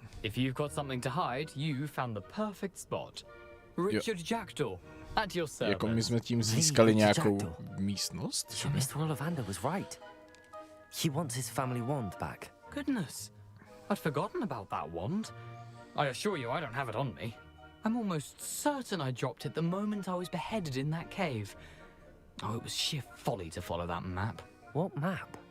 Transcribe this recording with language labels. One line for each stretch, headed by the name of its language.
English: If you've got something to hide, you found the perfect spot. Richard Jackdaw, at your service.
Czech: Jako my jsme tím získali nějakou místnost?
English: So Mr. Ollivander was right. He wants his family wand back. Goodness, I'd forgotten about that wand. I assure you I don't have it on me. I'm almost certain I dropped it the moment I was beheaded in that cave. Oh, it was sheer folly to follow that map. What map?